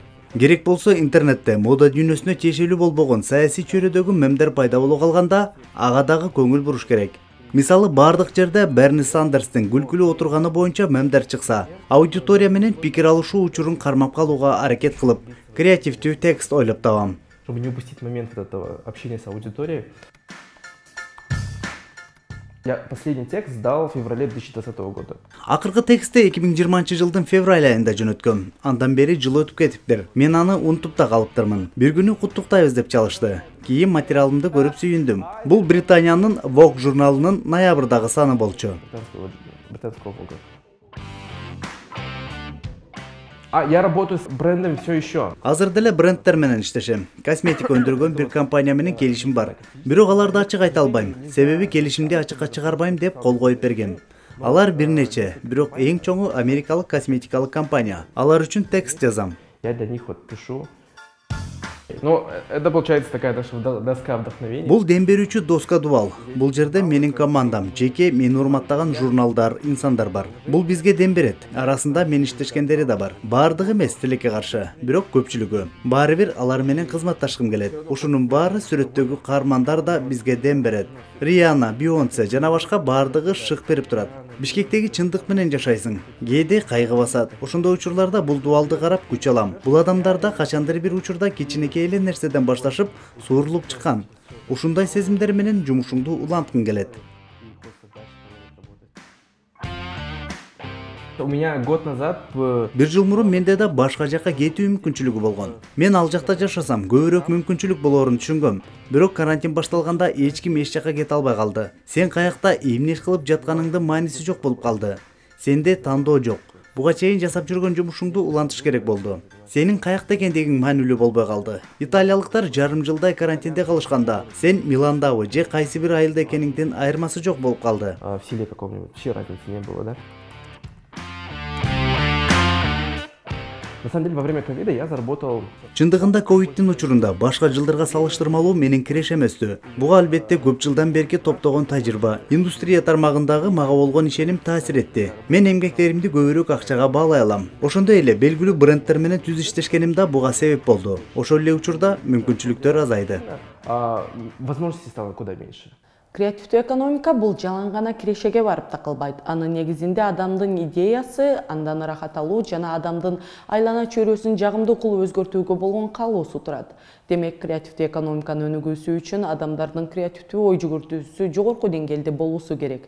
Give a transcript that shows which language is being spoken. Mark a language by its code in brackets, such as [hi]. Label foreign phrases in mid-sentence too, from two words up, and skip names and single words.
[ky] Керек болсо интернетте мода дүйнөсүнө тиешелүү болбогон саясий чөйрөдөгү мемдер пайда боло калганда, ага дагы көңүл буруш керек. Мисалы бардык жерде Берни Сандерстин күлкүлүү отурганы боюнча мемдер чыкса, аудитория менен пикир алышуу учурун кармап калууга аракет кылып, креативдүү текст ойлоп табам. [ru] Чтобы не упустить момент этого общения с аудиторией, я последний текст сдал в феврале 2020 года. [ky] Акыркы текстти 2020 февраль айында жөнөткөм. Андан бери жыл өтүп кетиптир. Мен аны унутуп да калыптырмын. Бир күнү куттуктайбыз деп чалышты. Кийин материалымды көрүп сүйүндүм. Бул Британиянын Vogue журналынын ноябрдагы саны болчу. [ru] Британского Vogue. Я работаю с брендом все еще. [ky] Азыр деле брендтер менен иштешем. Косметика өндүргөн бир компания менен келишим бар. Бирок аларды ачык айта албайм. Себеби келишимди ачыкка чыгарбайм деп кол коюп бергем. Алар бир нече, бирок эң чоңу америкалык косметикалык компания. Алар үчүн текст жазам. [ru] Я для них вот пишу. Ну, это получается такая наша доска вдохновения. [ky] Бул дем берүүчү доска дубал. Бул жерде менин командам, жеке мени урматтаган журналдар, инсандар бар. Бул бизге дем берет. Арасында мен иштешкендери да бар. Бардыгы эмес тилекке каршы, бирок көпчүлүгү. Баары бир алар менен кызматташкым келет. Ушунун баары сүрөттөгү каармандар да бизге дем берет. Риана, Бейонсе жана башка бардыгы шык берип турат. Бишкектеги чындык менен жашайсың. Кээде кайгы басат. Ошондой учурларда бул дубалды карап күч алам. Бул адамдарда качандыр бир учурда кичинекей эле нерседен башташып, суурулуп чыккан. Ушундай сезимдер менен жумушуңду уланткың келет. [ru] У меня год назад [ky] бир жыл мурун менде да башка жакка кетүү мүмкүнчүлүгү болгон. Мен ал жакта жашасам көбүрөөк мүмкүнчүлүк болоорун түшүнгөм. Бирок карантин башталганда эч ким эч жакка кете албай калды. Сен каякта эмне кылып жатканыңдын мааниси жок болуп калды. Сенде тандоо жок. Буга чейин жасап жүргөн жумушуңду улантыш керек болду. Сенин каякта экендигиң маанилүү болбой калды. Италиялыктар жарым жылдай карантинде калышканда, сен Миландабы же кайсы бир айылда экениңдин айырмасы жок болуп калды. [ru] В селе каком-нибудь вообще разницы не было, да? На самом деле, во время ковида я заработал... [ky] Чындыгында ковидтин учурунда башка жылдарга салыштырмалуу менин киреш эместү. Буга албетте көп жылдан берки топтогон тажрыйба, индустрия тармагындагы мага болгон ишеним таасир этти. Мен эмгектеримди көбүрөөк акчага баалай алам. Ошондой эле белгилүү брендтер менен түз иштешкеним да буга себеп болду. Ошол эле учурда мүмкүнчүлүктөр азайды. [ru] Возможностей стало куда меньше. [ky] Креативдүү экономика бул жалаң гана кирешеге барып такылбайт. Анын негизинде адамдын идеясы, андан ырахат алуу жана адамдын айлана чөйрөсүн жагымдуу кылып өзгөртүүгө болгон каалоосу турат. Демек, креативдүү экономиканы өнүгүүсү үчүн адамдардын креативдүү ой жүгүртүүсү жогорку деңгээлде болуусу керек.